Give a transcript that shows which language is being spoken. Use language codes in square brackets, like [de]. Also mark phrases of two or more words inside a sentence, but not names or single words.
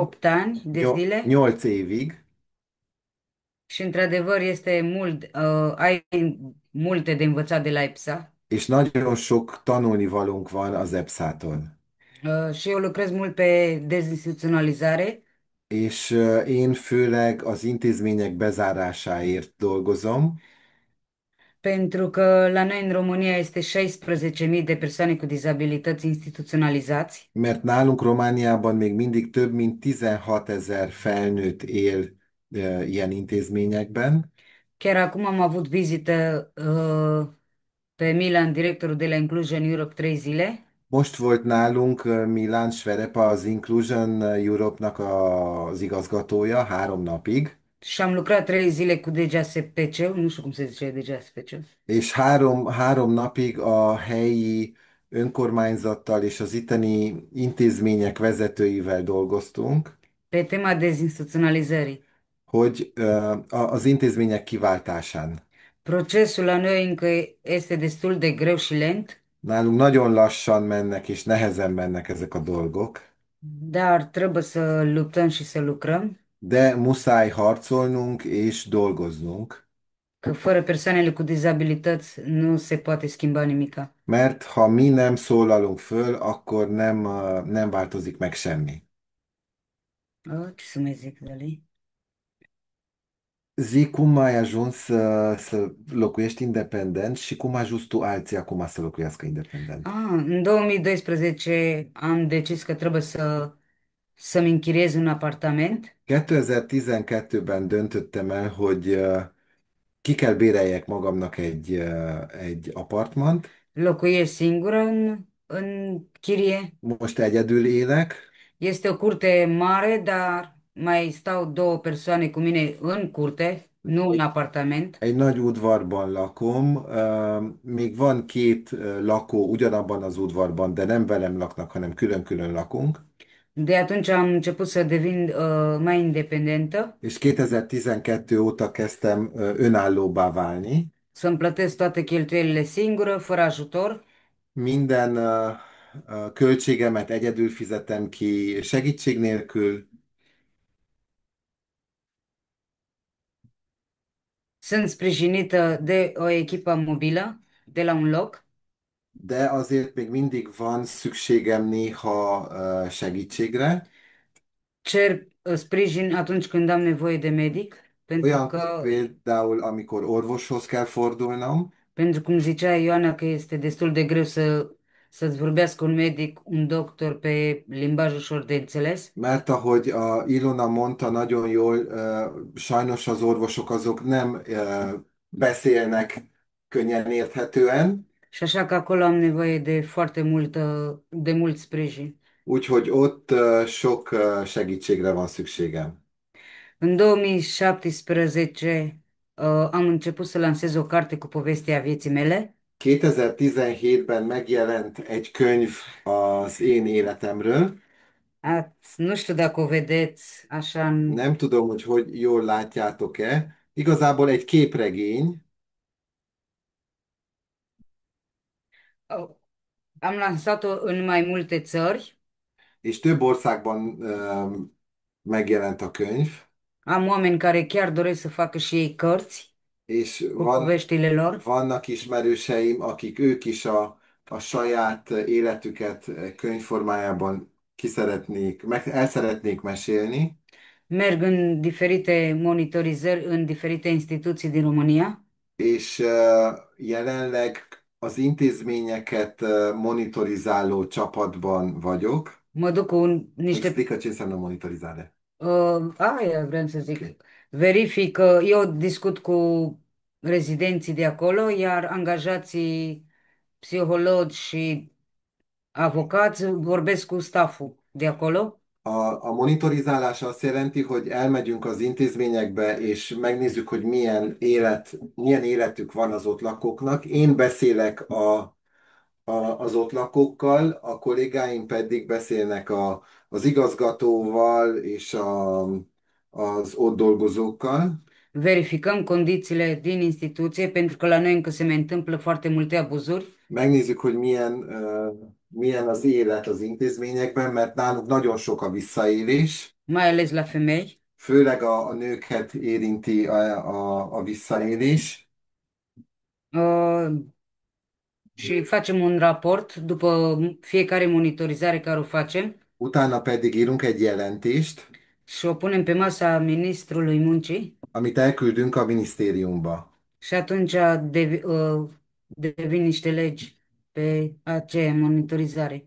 [ro] 8 ani de zile [hu] 8 évig, [ro] și într-adevăr este mult, ai multe de învățat de la EPSA. [hu] és nagyon sok tanulnivalónk van az EPSZ-tól. [ro] Și eu lucrez mult pe dezinstituționalizare, [hu] És én főleg az intézmények bezárásáért dolgozom, [ro] pentru că la noi în România este 16.000 de persoane cu dizabilități instituționalizați. [hu] mert nálunk Romániában még mindig több mint 16 000 felnőtt él ilyen intézményekben. [ro] Chiar acum am avut vizită pe Milan, directorul de la Inclusion Europe, 3 zile. [hu] Most volt nálunk Milan Sverepa, az Inclusion Europe-nak az igazgatója 3 napig, [ro] Și am lucrat 3 zile cu DGSPC, nu știu cum se zice DGSPC. [hu] és három napig a helyi önkormányzattal és az itteni intézmények vezetőivel dolgoztunk, [ro] Pe tema dezinstituționalizării. [hu] hogy az intézmények kiváltásán. [ro] Procesul la noi încă este destul de greu și lent, [hu] Nálunk nagyon lassan mennek és nehezen mennek ezek a dolgok, [ro] dar trebuie să luptăm și să lucrăm, [hu] de muszáj harcolnunk és dolgoznunk, [ro] că fără persoanele cu dizabilități nu se poate schimba nimica. [hu] mert ha mi nem szólalunk föl, akkor nem változik meg semmi. [ro] Ce să mai zic, Dali? Zi, cum ai ajuns să locuiești independent și cum ai ajuns tu alții acum să locuiască independent? În 2012 am decis că trebuie să-mi închiriez un apartament. [hu] 2012-ben döntöttem el, hogy ki kell béreljek magamnak egy apartmant. [ro] Locuiesc singură în chirie. [hu] Most egyedül élek. [ro] Este o curte mare, dar mai stau 2 persoane cu mine în curte, nu în apartament. [hu] Egy nagy udvarban lakom, még van 2 lakó ugyanabban az udvarban, de nem velem laknak, hanem külön-külön lakunk. [ro] De atunci am început să devin mai independentă, [hu] És 2012 óta kezdtem önállóbbá válni. [ro] să-mi plătesc toate cheltuielile singură, fără ajutor. [hu] Minden költségemet egyedül fizetem ki, segítség nélkül. [ro] Sunt sprijinită de o echipă mobilă de la un loc. [hu] De azért még mindig van szükségem néha segítségre. [ro] Cer sprijin atunci când am nevoie de medic, pentru [hu] Olyankor [ro] că, [hu] például, amikor orvoshoz kell fordulnom, [ro] pentru cum zicea Ioana, că este destul de greu să-ți vorbească un medic, un doctor pe limbaj ușor de înțeles. [hu] mert ahogy a Ilona mondta nagyon jól, sajnos az orvosok azok nem beszélnek könnyen érthetően, [ro] Și așa că acolo am nevoie de mult sprijin. [hu] úgyhogy ott sok segítségre van szükségem. [ro] În 2017 am început să lansez o carte cu povestea vieții mele. [hu] 2017-ben megjelent egy könyv az én életemről, [ro] Nu știu dacă o vedeți așa în... [hu] Nem tudom, hogy jól látjátok-e. Igazából egy képregény, [ro] Am lansat-o în mai multe țări. [hu] és több országban megjelent a könyv, [ro] Am oameni care chiar doresc să facă și ei cărți [hu] és [ro] cu poveștile lor. [hu] vannak ismerőseim, akik ők is a saját életüket könyvformájában el szeretnék mesélni, [ro] Merg în diferite monitorizări în diferite instituții din România. [hu] és jelenleg az intézményeket monitorizáló csapatban vagyok. [ro] Mă duc cu niște... Explică ce înseamnă monitorizare. Aia vreau să zic. Verific, eu discut cu rezidenții de acolo, iar angajații psihologi și avocați vorbesc cu stafful de acolo. [hu] A monitorizálás azt jelenti, hogy elmegyünk az intézményekbe, és megnézzük, hogy milyen életük van az ott lakóknak. Én beszélek az ott lakókkal, a kollégáim pedig beszélnek az igazgatóval és az ott dolgozókkal. [ro] Verificăm condițiile din instituție, pentru că la noi încă se mai întâmplă foarte multe abuzuri. [hu] Megnézzük, hogy milyen az élet az intézményekben, mert náluk nagyon sok a visszaélés. [ro] Mai ales la femei. [hu] Főleg a nőket érinti a visszaélés. [ro] Uh, și facem un raport după fiecare monitorizare care o facem [hu] Utána pedig írunk egy jelentést, [ro] și o punem pe masa ministrului muncii [hu] amit elküldünk a minisztériumba. [ro] și atunci devin niște legi pe aceea monitorizare.